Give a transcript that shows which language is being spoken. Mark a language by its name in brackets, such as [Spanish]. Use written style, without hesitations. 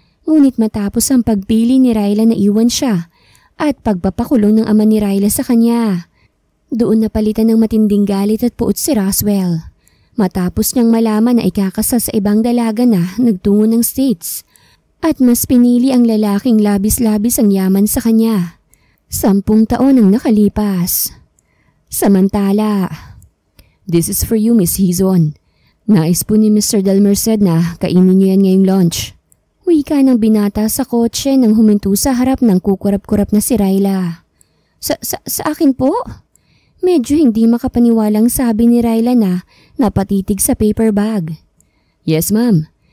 [Filipino] Ngunit matapos ang pagpili ni Ryla na iwan siya at pagpapakulong ng ama ni Ryla sa kanya, doon napalitan ng matinding galit at puot si Roswell. Matapos niyang malaman na ikakasal sa ibang dalaga na nagtungo ng States at mas pinili ang lalaking labis-labis ang yaman sa kanya. 10 taon ang nakalipas. Samantala, [English] "This is for you, Miss Hizon. [Filipino] Nais po ni Mr. Del Merced na kainin niyo yan ngayong lunch." Wika ng binata sa kotse nang huminto sa harap ng kukurap-kurap na si Ryla. Sa akin po?" Medyo hindi makapaniwalang sabi ni Ryla na napatitig sa paper bag. [English] "Yes, ma'am.